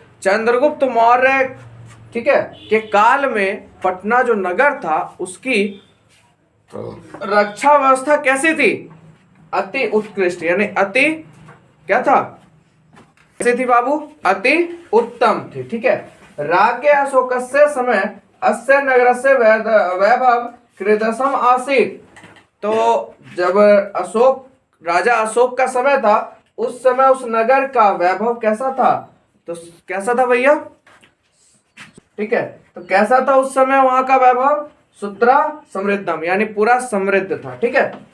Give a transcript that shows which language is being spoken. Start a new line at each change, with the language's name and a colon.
Hindi: चंद्रगुप्त मौर्य, ठीक है, के काल में पटना जो नगर था उसकी रक्षा व्यवस्था कैसी थी, अति उत्कृष्ट, यानी अति क्या था, कैसी थी बाबू, अति उत्तम थी, ठीक है।
Sanskrit: राज्ञ अशोकस्य समय अस्य नगरस्य वैभव कीदृशम आसीत।
Hindi: तो जब अशोक, राजा अशोक का समय था, उस समय उस नगर का वैभव कैसा था, तो कैसा था भैया, ठीक है, तो कैसा था उस समय वहां का वैभव,
Sanskrit: सुत्रा समृद्धम,
Hindi: यानी पूरा समृद्ध था, ठीक है।